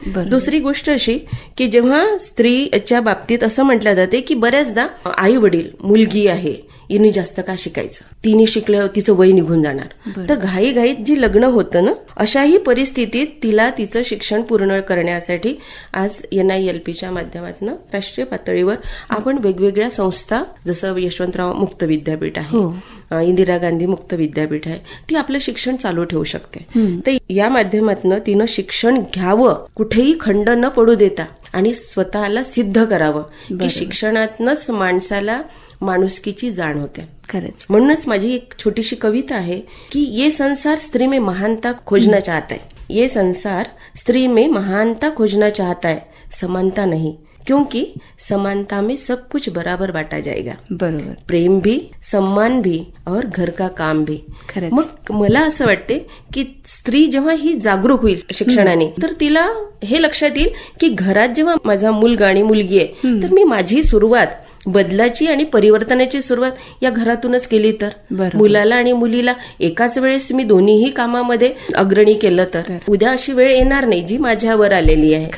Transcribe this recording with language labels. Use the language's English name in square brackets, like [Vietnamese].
[Marathi] दुसरी गोष्ट अशी की जेव्हा स्त्रीच्या बाबतीत असं म्हटलं जाते की बऱ्याचदा आई वडील, मुलगी आहे हिने जास्त का शिकायचं, तिने शिकल्यावर तिचं वय निघून जाणार, तर घाईघाईत जी लग्न होतं ना, अशाही परिस्थितीत तिला तिचं शिक्षण पूर्ण करण्यासाठी आज NILPच्या माध्यमातून राष्ट्रीय पातळीवर आपण वेगवेगळ्या संस्था, जसं यशवंतराव मुक्त विद्यापीठ आहे, इंदिरा गांधी मुक्त विद्यापीठ आहे, ती आपलं शिक्षण चालू ठेवू शकते. तर या माध्यमातून तिनं शिक्षण घ्यावं, कुठेही खंड न पडू देता, आणि स्वतःला सिद्ध करावं की शिक्षणातनंच माणसाला माणुसकीची जाण होते. खरंच. म्हणूनच माझी एक छोटीशी कविता आहे की [Hindi] ये संसार स्त्री में महानता खोजना चाहता है, ये संसार स्त्री में महानता खोजना चाहता है, समानता नहीं, क्योंकि समानता में सब कुछ बराबर बांटा जाएगा. [Marathi] बरोबर. [Hindi] प्रेम भी, सम्मान भी और घर का काम भी. [Marathi] मग मला असं वाटते की स्त्री जेव्हा ही जागरूक होईल शिक्षणाने, तर तिला हे लक्षात येईल की घरात जेव्हा माझा मुलगा आणि मुलगी आहे, तर मी माझी सुरुवात बदलाची आणि परिवर्तनाची सुरुवात या घरातूनच केली तर, मुलाला आणि मुलीला एकाच वेळेस मी दोन्हीही कामामध्ये अग्रणी केलं तर उद्या अशी वेळ येणार नाही जी माझ्यावर आलेली आहे.